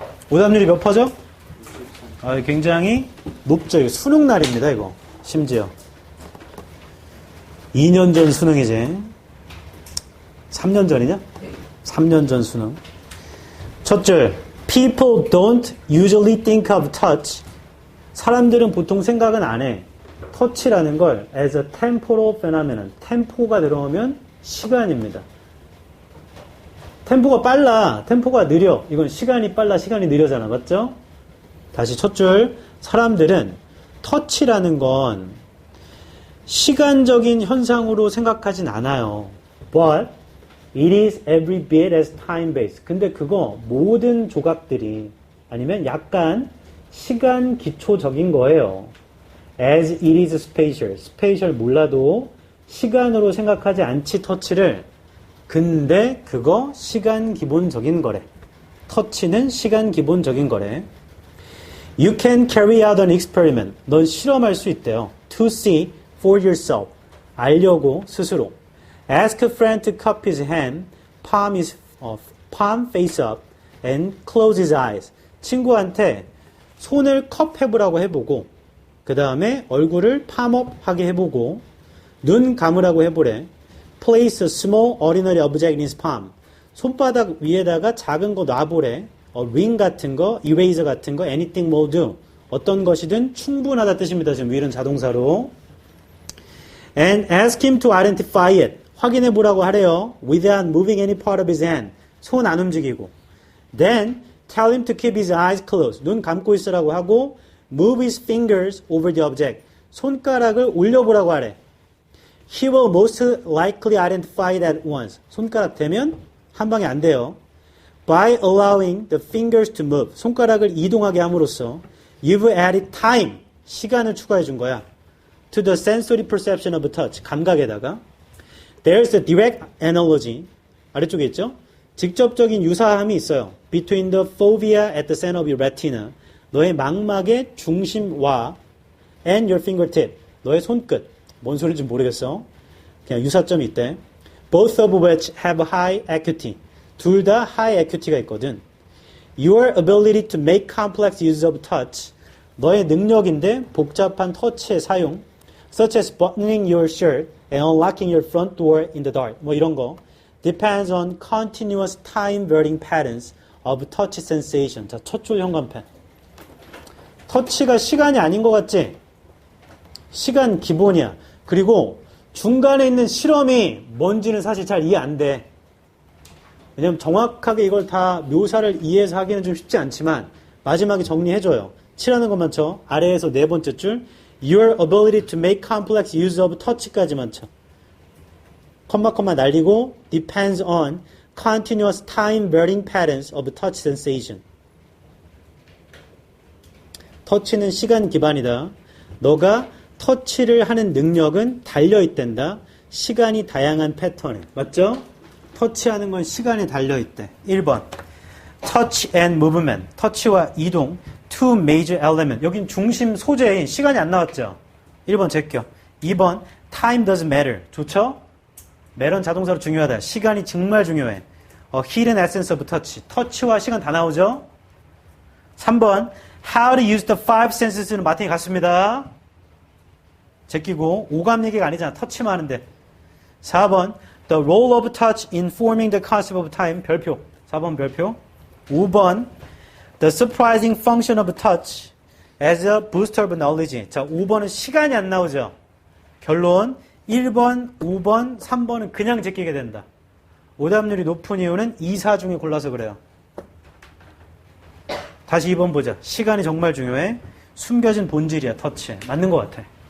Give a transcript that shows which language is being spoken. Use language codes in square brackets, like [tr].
[ko] 오답률이 몇 퍼죠? 굉장히 높죠. 이거 수능 날입니다. 이거 심지어 2년 전 수능이지. 3년 전이냐? 3년 전 수능. 첫 줄 [en] People don't usually think of touch. [ko] 사람들은 보통 생각은 안 해. 터치라는 걸 [en] as a temporal phenomenon. [ko] 템포가 들어오면 시간입니다. 템포가 빨라, 템포가 느려. 이건 시간이 빨라, 시간이 느려잖아. 맞죠? 다시 첫 줄. 사람들은 터치라는 건 시간적인 현상으로 생각하진 않아요. [en] But it is every bit as time-based. [ko] 근데 그거 모든 조각들이 아니면 약간 시간 기초적인 거예요. [en] As it is spatial. [ko] spatial 몰라도 시간으로 생각하지 않지 터치를. 근데 그거 시간 기본적인 거래. 터치는 시간 기본적인 거래. [en] You can carry out an experiment. [ko] 넌 실험할 수 있대요. [en] To see for yourself. [ko] 알려고 스스로. [en] Ask a friend to cup his hand, palm face up, and close his eyes. [ko] 친구한테 손을 컵 해보라고 해보고, 그 다음에 얼굴을 palm up 하게 해보고, 눈 감으라고 해보래. [en] Place a small ordinary object in his palm. [ko] 손바닥 위에다가 작은 거 놔보래. [en] ring 같은 거, eraser 같은 거, anything will do. [ko] 어떤 것이든 충분하다 뜻입니다. 지금 will은 자동사로. [en] And ask him to identify it. [ko] 확인해 보라고 하래요. [en] Without moving any part of his hand. [ko] 손 안 움직이고. [en] Then tell him to keep his eyes closed. [ko] 눈 감고 있으라고 하고 [en] move his fingers over the object. [ko] 손가락을 올려보라고 하래. [en] He will most likely identify it at once. [ko] 손가락 대면 한 방에 안 돼요. [en] By allowing the fingers to move. [ko] 손가락을 이동하게 함으로써 [en] you've added time. [ko] 시간을 추가해 준 거야. [en] To the sensory perception of touch. [ko] 감각에다가 [en] There's a direct analogy. [ko] 아래쪽에 있죠? 직접적인 유사함이 있어요. [en] Between the fovea at the center of your retina. [ko] 너의 망막의 중심과 [en] and your fingertip. [ko] 너의 손끝. 뭔 소리인지 모르겠어. 그냥 유사점이 있대. [en] Both of which have high acuity. [ko] 둘 다 high acuity가 있거든. [en] Your ability to make complex use of touch. [ko] 너의 능력인데 복잡한 터치의 사용. [en] Such as buttoning your shirt and unlocking your front door in the dark. [ko] 뭐 이런 거. [en] Depends on continuous time varying patterns of touch sensation. [ko] 자, 첫 줄 현관펜. 터치가 시간이 아닌 것 같지? 시간 기본이야. 그리고 중간에 있는 실험이 뭔지는 사실 잘 이해 안 돼. 왜냐면 정확하게 이걸 다 묘사를 이해해서 하기는 좀 쉽지 않지만 마지막에 정리해줘요. 칠하는 것만 쳐. 아래에서 네 번째 줄 [en] Your ability to make complex use of touch까지만 쳐. [ko] 컴마 날리고 [en] depends on continuous time varying patterns of touch sensation. [ko] 터치는 시간 기반이다. 너가 터치를 하는 능력은 달려있댄다. 시간이 다양한 패턴에. 맞죠? 터치하는 건 시간이 달려있대. [en] 1번. touch and movement. [ko] 터치와 이동. [en] two major element. [ko] 여긴 중심 소재인 시간이 안 나왔죠? 1번 제껴. 2번. [en] time doesn't matter. [ko] 좋죠? matter는 자동사로 중요하다. 시간이 정말 중요해. [en] hidden essence of touch. [ko] 터치와 시간 다 나오죠? 3번. [en] how to use the five senses [ko] 는 마틴이 같습니다. 제끼고 오감 얘기가 아니잖아. 터치만 하는데. [en] 4번 the role of touch in forming the concept of time. [ko] 별표. 4번 별표. [en] 5번 the surprising function of touch as a booster of knowledge. [ko] 자, 5번은 시간이 안 나오죠. 결론 1번, 5번, 3번은 그냥 제끼게 된다. 오답률이 높은 이유는 2, 4 중에 골라서 그래요. 다시 2번 보자. 시간이 정말 중요해. 숨겨진 본질이야. 터치에. 맞는 것 같아.